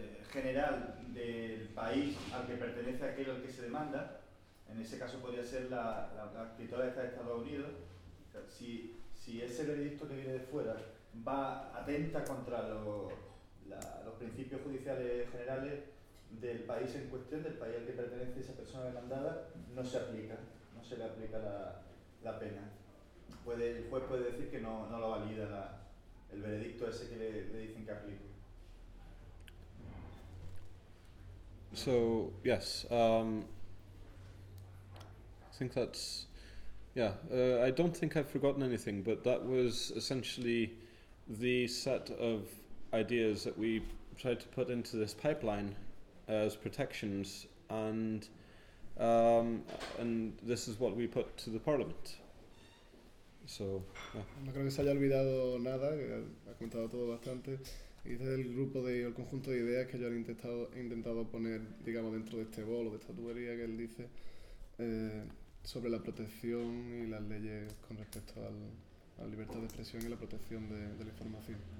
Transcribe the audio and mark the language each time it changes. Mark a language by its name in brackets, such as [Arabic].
[Spanish] general del país al que pertenece aquel al que se demanda, en ese caso podría ser la actitud de Estados Unidos, si ese veredicto que viene de fuera va atenta contra los principios judiciales generales del país en cuestión, del país al que pertenece esa persona demandada, no se le aplica la pena. El juez puede decir que no lo valida el veredicto ese que le dicen que aplica. [English] So, yes, I think that's, yeah, I don't think I've forgotten anything, but that was essentially the set of ideas that we tried to put into this pipeline as protections, and this is what we put to the Parliament. So, [Spanish] no creo que se haya olvidado nada, ha comentado todo bastante. Y desde el grupo el conjunto de ideas que yo he intentado poner, digamos, dentro de este bolo, de esta tubería que él dice, sobre la protección y las leyes con respecto a la libertad de expresión y la protección de la información.